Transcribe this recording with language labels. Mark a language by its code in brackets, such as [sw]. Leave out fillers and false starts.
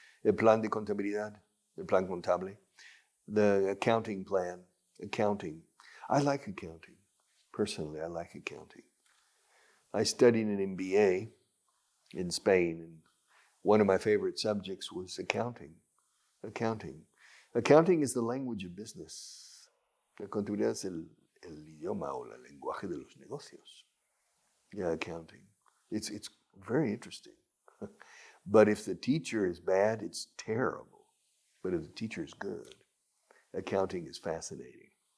[es] El plan de contabilidad, el plan contable. [en] The accounting plan. Accounting. I like accounting. Personally, I like accounting. I studied an MBA in Spain, and one of my favorite subjects was accounting. Accounting. Accounting is the language of business. [es] La contabilidad es el idioma o el lenguaje de los negocios. [en] Yeah, accounting. It's very interesting. But if the teacher is bad, it's terrible. But if the teacher is good, accounting is fascinating.